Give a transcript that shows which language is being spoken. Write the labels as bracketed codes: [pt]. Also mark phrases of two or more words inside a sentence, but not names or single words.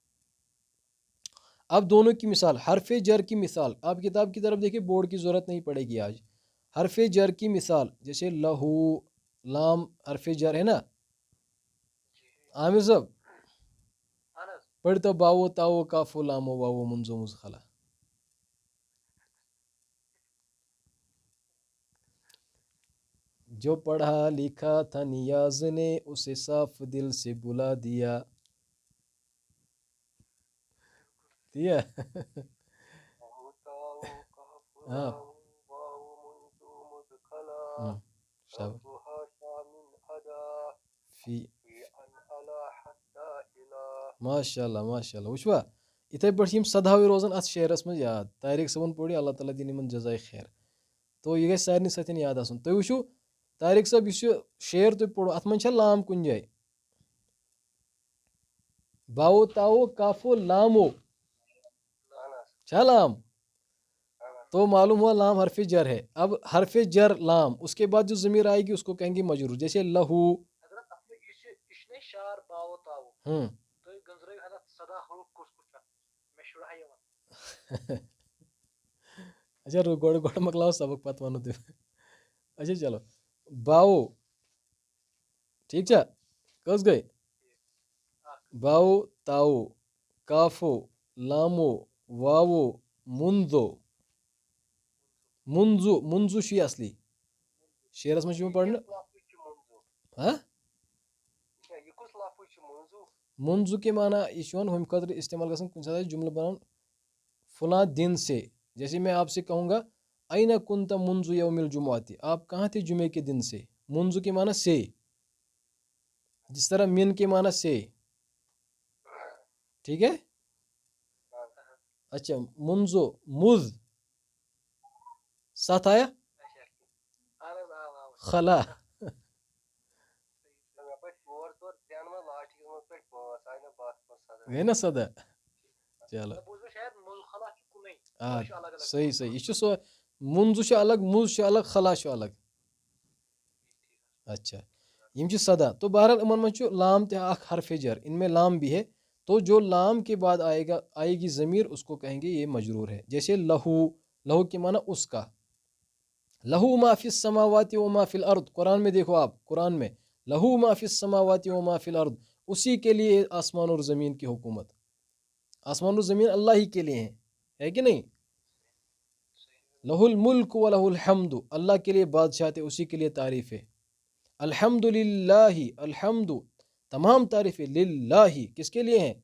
[ur] اب دونوں کی مثال، حرف جر کی مثال آپ کتاب کی طرف دیکھیں، بورڈ کی ضرورت نہیں پڑے گی آج۔ حرف جر کی مثال جیسے لہو، لام حرف جر ہے نا، عامر صاحب پڑھتا [ar] باو تاو کافو لامو واو منزو مزخلا، [ur] جو پڑھا لکھا تھا نیاز نے اسے صاف دل سے بلا دیا، دیا ہاں فی [ar] ماشاء اللہ ماشاء اللہ، [ks] وچھوا اتھے پٲٹھۍ یِم سدہاوے روزان اتھ شعرس منٛز یاد، طارق صٲبن پوٚر یہِ، اللہ تعالیٰ دِنۍ یِمن جزائے خیر، تو یہِ گژھِ سارنٕے سۭتۍ یاد آسُن۔ تُہۍ وٕچھِو طارق صٲب یُس یہِ شعر تۄہہِ پوٚروٕ اتھ منٛز چھا لام کُنہِ جایہِ؟ [ar] باو تاو کافو لامو [ks] چھا لام؟ [ur] تو معلوم ہوا لام حرف جر ہے۔ اب حرف جر لام، اس کے بعد جو ضمیر آئے گی اس کو کہیں گے مجرور، جیسے لہو، اچھا [ks] گۄڈٕ مۄکلاو سبق پتہٕ ونو تۄہہِ، [ur] اچھا چلو، باو [ks] ٹھیک چھا، کٔژ گٔے؟ [ar] باو تاو کافو لامو واوو منزو، منزو، منزو [ks] چھُ یہِ اصلی شعرس منٛز چھُ یِوان پرنہٕ، ہاں [ur] منزو کے معنی یہ [ks] چھُ یِوان ہُمہِ خٲطرٕ استعمال گژھان کُنہِ ساتہٕ آسہِ جملہٕ بناوُن [ur] فلاں دن سے، جیسے میں آپ سے کہوں گا [ar] اینا کنت منزو یوم الجمعہ، [ur] آپ کہاں تھے جمعے کے دن سے، منزو کے معنی سے، جس طرح من کے معنی سے، ٹھیک ہے۔ اچھا منزو، مز ساتھ آیا، خلا، گئی نا سدا، چلو آ صحیح صحیح، [ks] یہ چھُ سُہ منزو چھُ الگ، [ur] مز چھُ الگ، خلا چھُ الگ، اچھا [ks] یم چھِ سدا، تو بہرحال یِمن منٛز چھُ لام تہِ اکھ حرف جر، [ur] ان میں لام بھی ہے، تو جو لام کے بعد آئے گی ضمیر اس کو کہیں گے یہ مجرور ہے، جیسے لہو، لہو کے معنی اس کا، [ar] لہو ما فی السماوات و ما فی الارض، [ur] قرآن میں دیکھو آپ، قرآن میں [ar] لہو ما فی السماوات و ما فی الارض، [ur] اسی کے لیے آسمان اور زمین کی حکومت. آسمان اور زمین اللہ ہی کے لیے ہیں، ہے کہ نہیں؟ [ar] لہ الملک و لہ الحمد، [ur] اللہ کے لیے بادشاہت ہے، اسی کے لیے تعریف ہے. [ar] الحمد للہ، [ur] الحمد تمام تعریفیں للہ، کس کے لیے ہیں؟